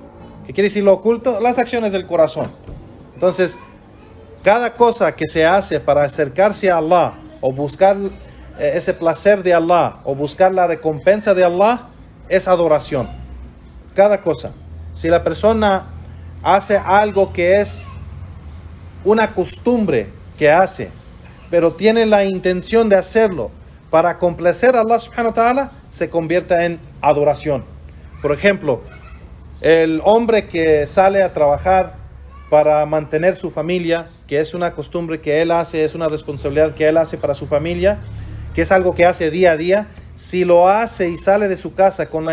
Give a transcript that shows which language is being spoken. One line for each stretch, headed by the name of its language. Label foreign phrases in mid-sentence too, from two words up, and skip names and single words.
Spanish: ¿Qué quiere decir lo oculto? Las acciones del corazón. Entonces, cada cosa que se hace para acercarse a Allah o buscar ese placer de Allah o buscar la recompensa de Allah es adoración. Cada cosa. Si la persona hace algo que es una costumbre que hace, pero tiene la intención de hacerlo para complacer a Allah
Arabic: سبحانه وتعالى,
Spanish: se convierte en adoración. Por ejemplo, el hombre que sale a trabajar para mantener su familia, que es una costumbre que él hace, es una responsabilidad que él hace para su familia, que es algo que hace día a día, si lo hace y sale de su casa con la